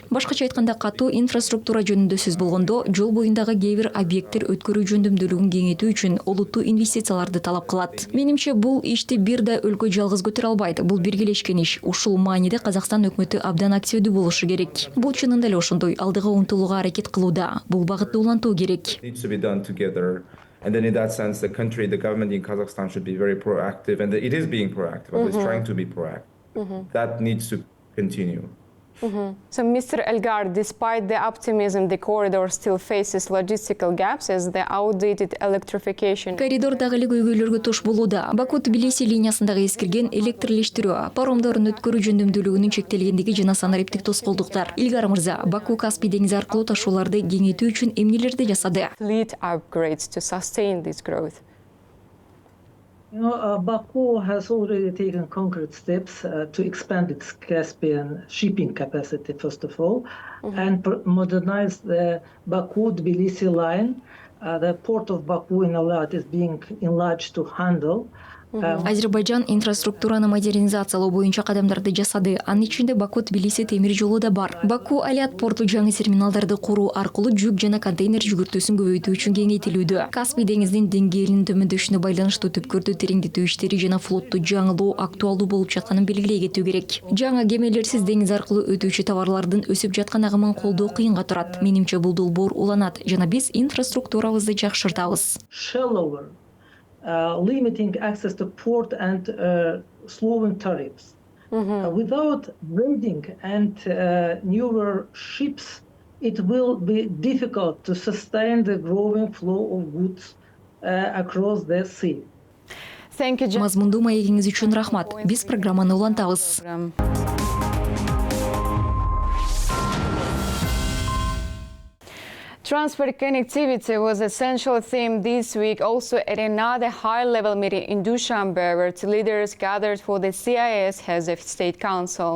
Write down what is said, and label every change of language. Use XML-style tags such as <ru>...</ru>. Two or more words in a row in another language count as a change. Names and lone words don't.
<ky>Башкача айтканда, катуу инфраструктура жөнүндө сөз болгондо, жол боюндагы кээ бир объекттер өткөрүү жөндөмдүүлүгүн кеңейтүү үчүн олуттуу инвестицияларды талап кылат. Менимче бул ишти бир да өлкө жалгыз көтөрө албайт. Бул биргелешкен иш. Ушул мааниде Казакстан өкмөтү абдан активдүү болушу керек. Бул чынында эле ошондой, алдыга умтулууга аракет кылууда. Бул багытты улантуу керек.</ky> <en>Needs to be done together. And then in that sense, the government in Kazakhstan should be very proactive. And it is being proactive, at least trying to be proactive. That needs to continue. So, Mr. Elgar, despite the optimism, the corridor still faces logistical gaps as the outdated electrification.</en> <ky>Коридор дагы эле көйгөйлөргө туш болууда. Баку-Тбилиси линиясындагы эскирген электрлештирүү, паромдордун өткөрүү жөндөмдүүлүгүнүн чектелгендиги жана санариптик тоскоолдуктар. Илгар мырза, Баку-Каспий деңизи аркылуу ташууларды кеңейтүү үчүн эмнелерди жасады?</ky> <en>Fleet upgrades to sustain this growth. You know, Baku has already taken concrete steps to expand its Caspian shipping capacity, first of all, and modernize the Baku-Tbilisi line. The port of Baku in Alat is being enlarged to handle.</en> <ky>Азербайжан инфраструктураны модернизациялоо боюнча кадамдарды жасады. Анын ичинде Баку-Тбилиси темир жолу да бар. Баку-Алят порту жаңы терминалдарды куруу аркылуу жүк жана контейнер жүгүртүүсүн көбөйтүү үчүн кеңейтилүүдө. Каспий деңизинин деңгээлинин төмөндөшүнө байланыштуу түпкөрдү тереңдетүү иштери жана флотту жаңылоо актуалдуу болуп жатканын белгилей кетүү керек. Жаңы кемелерсиз деңиз аркылуу өтүүчү товарлардын өсүп жаткан агымын колдоо кыйынга турат. Менимче бул долбоор уланат жана биз инфраструктурабызды жакшыртабыз.</ky> <en>Limiting access to port and slowing tariffs. Without building and newer ships, it will be difficult to sustain the growing flow of goods across the sea. Thank you.</en> <ky>Мазмундуу маегиңиз үчүн рахмат. Биз программаны улантабыз.</ky> <en>Transport connectivity was a central theme this week, also at another high-level meeting in Dushanbe, where leaders gathered for the CIS Heads of State Council.</en>